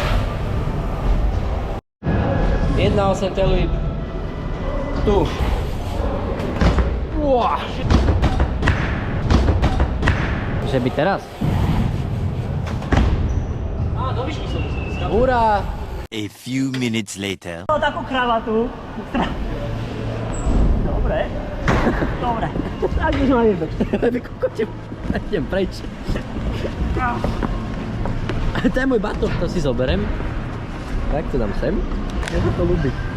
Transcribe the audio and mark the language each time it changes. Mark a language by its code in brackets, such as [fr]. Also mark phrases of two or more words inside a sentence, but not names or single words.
[sk] 1.8 tailwhip. Tu. Že by teraz? Do výšky som musel. Hurá! [en] A few minutes later. [sk] Mal takú kravatu. Dobre. Tak už ma jebe. Kokote, idem preč. To je môj batok, to si zoberem. Tak to dám sem. Ja sa to ľúbi.